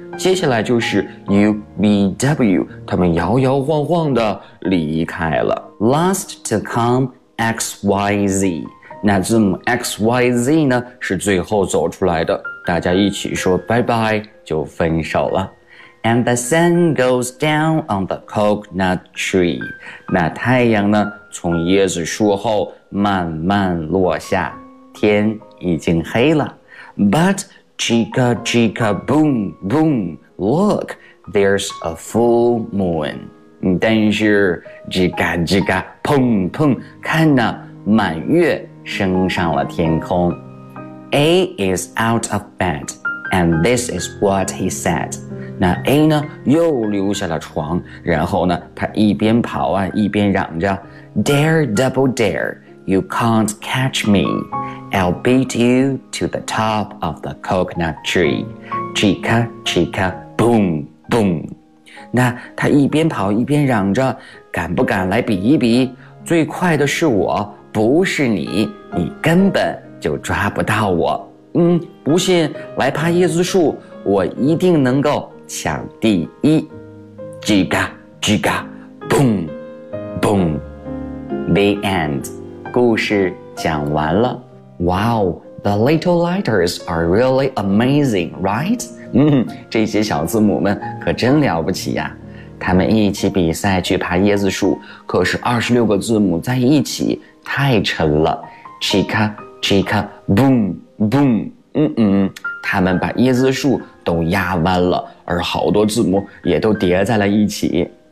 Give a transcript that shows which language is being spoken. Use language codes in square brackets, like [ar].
[zh] 接下来就是 UVW, 他们摇摇晃晃地离开了。 Last to come, XYZ. 那字母 XYZ 呢是最后走出来的。大家一起说拜拜就分手了。 [en] And the sun goes down on the coconut tree. [zh] 那太阳呢从椰子树后慢慢落下，天已经黑了。 [en] But chica chica boom boom, look, there's a full moon. [zh] 但是 chica chica pong pong, 看呢满月升上了天空。 [en] A is out of bed, and this is what he said. [zh] 那 A 呢又溜下了床，然后呢他一边跑啊一边嚷着 Dare double dare, you can't catch me. [en] I'll beat you to the top of the coconut tree. Chica chica boom boom. [zh] 那他一边跑一边嚷着，敢不敢来比一比，最快的是我，不是你，你根本就抓不到我。嗯，不信来爬椰子树，我一定能够抢第一。叽嘎叽嘎 boom boom. The end. 故事讲完了。 [en] Wow, the little letters are really amazing, right? [zh] 嗯，这些小字母们可真了不起呀、啊、他们一起比赛去爬椰子树，可是26个字母在一起太沉了。叽嘎Chica, boom, boom, 他们把椰子树都压弯了，而好多字母也都叠在了一起。